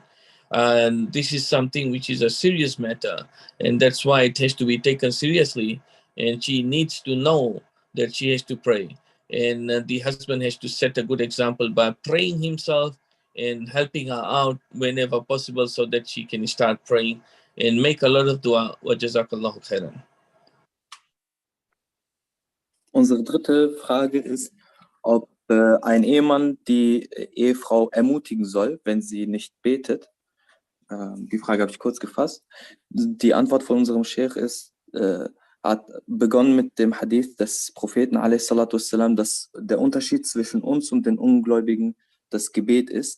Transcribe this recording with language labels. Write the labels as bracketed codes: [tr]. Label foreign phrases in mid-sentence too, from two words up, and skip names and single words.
[en] And this is something which is a serious matter, and that's why it has to be taken seriously. And she needs to know that she has to pray. And the husband has to set a good example by praying himself and helping her out whenever possible so that she can start praying and make a lot of dua. [ar] وجزاك الله خيرا. [de] Unsere dritte Frage ist, ob ein Ehemann die Ehefrau ermutigen soll, wenn sie nicht betet. Die Frage habe ich kurz gefasst. Die Antwort von unserem Sheikh ist, hat begonnen mit dem Hadith des Propheten ﷺ, dass der Unterschied zwischen uns und den Ungläubigen das Gebet ist.